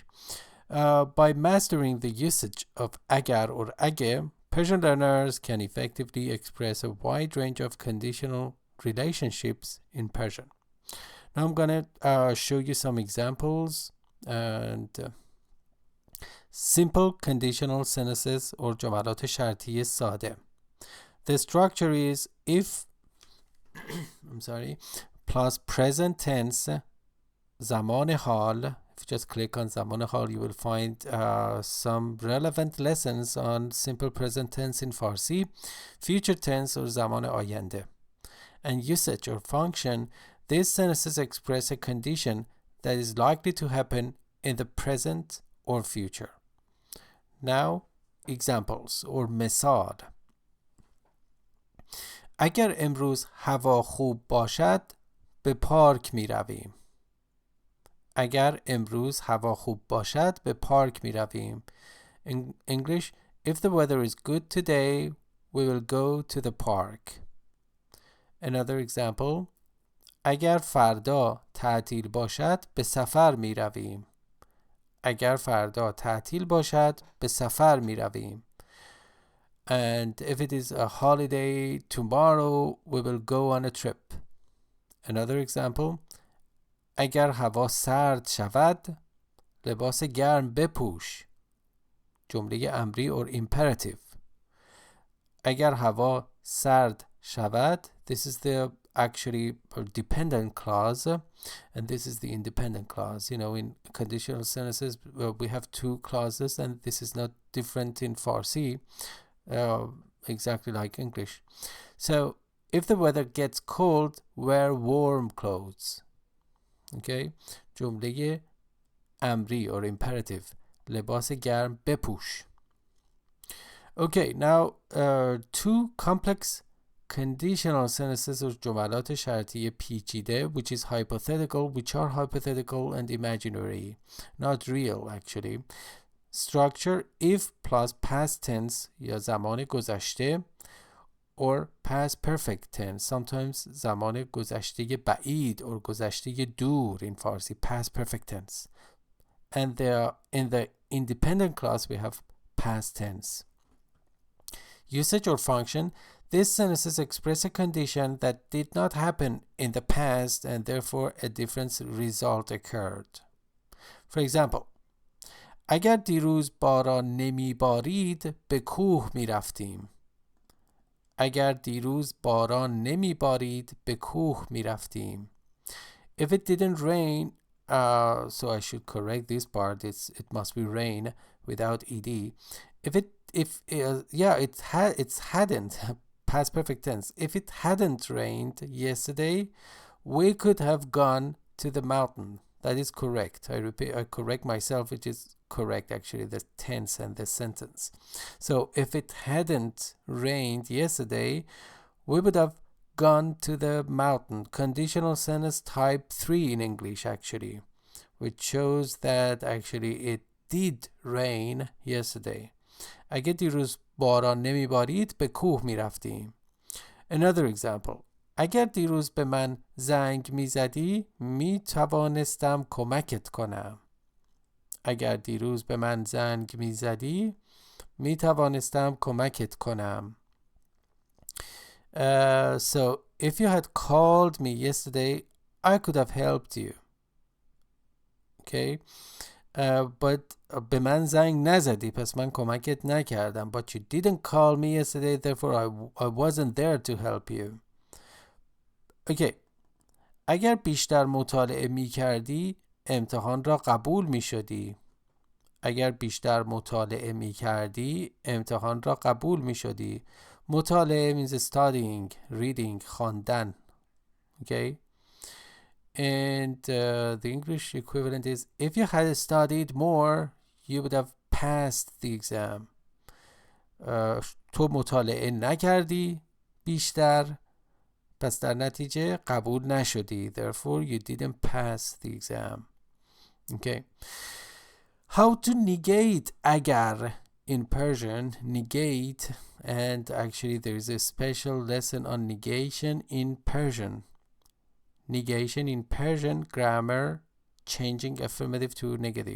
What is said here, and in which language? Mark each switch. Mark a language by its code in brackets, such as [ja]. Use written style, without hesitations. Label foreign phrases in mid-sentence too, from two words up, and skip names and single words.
[en] By mastering the usage of agar or age, Persian learners can effectively express a wide range of conditional relationships in Persian. Now I'm going to show you some examples and simple conditional sentences or [fa] جملات شرطی ساده. [en] The structure is if plus present tense [fa] زمان حال. [en] If you just click on [fa] زمان حال, [en] you will find some relevant lessons on simple present tense in Farsi, future tense or [fa] زمان آینده. [en] And usage or function, these sentences express a condition that is likely to happen in the present or future. Now, examples or مثال. [fa] اگر امروز هوا خوب باشد به پارک می رویم. اگر امروز هوا خوب باشد به پارک می رویم. [en] In English, if the weather is good today, we will go to the park. Another example, [fa] اگر فردا تعطیل باشد به سفر می رویم. اگر فردا تعطیل باشد به سفر می رویم. [en] And if it is a holiday tomorrow, we will go on a trip. Another example, [fa] اگر هوا سرد شود لباس گرم بپوش. جمله امری [en] or imperative. [fa] اگر هوا سرد شود, [en] this is the actually dependent clause, and this is the independent clause. You know, in conditional sentences we have two clauses, and this is not different in Farsi, exactly like English. So if the weather gets cold, wear warm clothes. Okay, [fa] جمله امری [en] or imperative, [fa] لباس گرم بپوش. [en] Okay, now two complex conditional sentences or [fa] جملات شرطی پیچیده, [en] which is hypothetical, which are hypothetical and imaginary, not real actually. Structure if plus past tense [fa] یا زمان گذشته, [en] or past perfect tense, sometimes [fa] زمان گذشته بعید [en] or [fa] گذشته دور [en] in Farsi, past perfect tense. And in the independent clause we have past tense. Usage or function, these sentences express a condition that did not happen in the past and therefore a different result occurred. For example, [fa] اگر دیروز باران نمی بارید به کوه می رفتیم. اگر دیروز باران نمی بارید به کوه می رفتیم. [en] If it didn't rain, so I should correct this part, it must be rain without ed. It hadn't, past perfect tense. If it hadn't rained yesterday, we could have gone to the mountain. That is correct. I repeat, I correct myself, which is correct actually, the tense and the sentence. So if it hadn't rained yesterday, we would have gone to the mountain. Conditional sentence type 3 in English actually, which shows that actually it did rain yesterday. [fa] اگه دیروز باران نمیبارید به کوه میرفتیم. [en] Another example. [fa] اگر دیروز به من زنگ میزدی میتوانستم کمکت کنم. اگر دیروز به من زنگ میزدی میتوانستم کمکت کنم. [en] So if you had called me yesterday, I could have helped you. Okay. But [fa] به من زنگ نزدی پس من کمکت نکردم. [en] But you didn't call me yesterday, therefore I wasn't there to help you. Okay. [fa] اگر بیشتر مطالعه می کردی امتحان را قبول می شدی. اگر بیشتر مطالعه می کردی امتحان را قبول می شدی. [en] مطالعه means studying, reading, خواندن. Okay. And the English equivalent is, if you had studied more, you would have passed the exam. [fa] تو مطالعه نکردی بیشتر پس در نتیجه قبول نشدی. [en] Therefore, you didn't pass the exam. Okay. How to negate agar in Persian. Negate, and actually there is a special lesson on negation in Persian. Negation in Persian grammar, changing affirmative to negative.